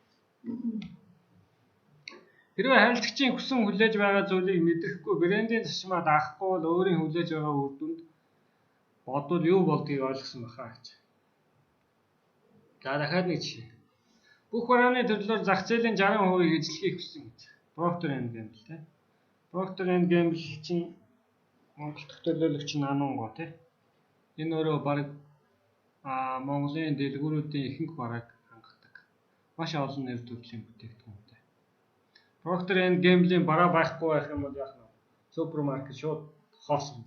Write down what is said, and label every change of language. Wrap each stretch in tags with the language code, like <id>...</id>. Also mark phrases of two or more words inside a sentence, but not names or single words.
<mn>Хэрвээ харилцагчийн хүсэн хүлээж байгаа зүйлийг мэдрэхгүй брендийн зашмаа даахгүй бол өөрийн хүлээж байгаа үр дүнд бодвол юу болдгийг ойлгосон баха гэж. За дахиад нэг жишээ. Бүх барааны төрлөөр зах зээлийн 60% эзлэхийг хүссэн гэж. Procter & Gamble тий. Procter & Gamble чинь Монгол төлөөлөгч Нанунго тий. Энэ өөрөө баг Монголын дэлгүүрүүдийн ихэнх барааг хангадаг. Маш олон нэр төрлийн бүтээгдэхүүнтэй. Procter & Gamble-ийн бараа байхгүй байх юм бол яах вэ? Супермаркет шууд хоосон.</mn>